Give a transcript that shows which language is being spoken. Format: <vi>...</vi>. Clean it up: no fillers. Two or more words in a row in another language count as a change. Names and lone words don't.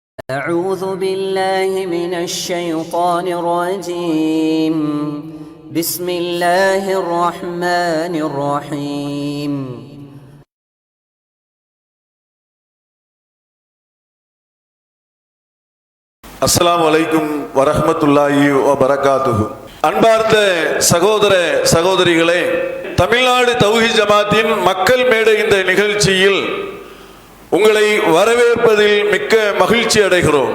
<ar>أعوذ بالله من الشيطان الرجيم بسم الله الرحمن الرحيم السلام عليكم ورحمة الله وبركاته.</ar> <ta>அன்பார்ந்த சகோதர சகோதரிகளே, தமிழ்நாடு தௌஹீத் ஜமாத்தின் மக்கள் மேடை இந்த நிகழ்ச்சியில் உங்களை வரவேற்பதில் மிக்க மகிழ்ச்சி அடைகிறோம்.</ta>